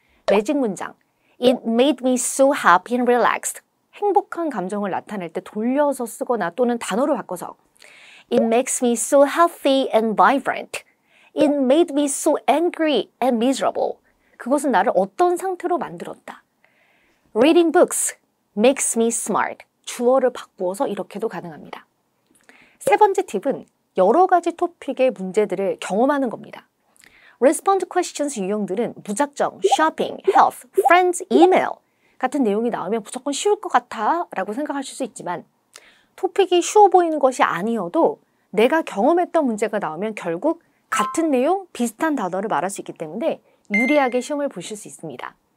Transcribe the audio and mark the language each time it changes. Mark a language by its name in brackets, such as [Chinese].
[Korean] 매직 문장 [English] It made me so happy and relaxed. [Korean] 행복한 감정을 나타낼 때 돌려서 쓰거나 또는 단어를 바꿔서 [English] It makes me so healthy and vibrant. It made me so angry and miserable. [Korean] 그것은 나를 어떤 상태로 만들었다. [English] Reading books makes me smart. [Korean] 주어를 바꾸어서 이렇게도 가능합니다. 세 번째 팁은 여러 가지 토픽의 문제들을 경험하는 겁니다. Respond to questions 유형들은 무작정 shopping, health, friends, email 같은 내용이 나오면 무조건 쉬울 것 같아 라고 생각하실 수 있지만 토픽이 쉬워 보이는 것이 아니어도 내가 경험했던 문제가 나오면 결국 같은 내용, 비슷한 단어를 말할 수 있기 때문에 유리하게 시험을 보실 수 있습니다.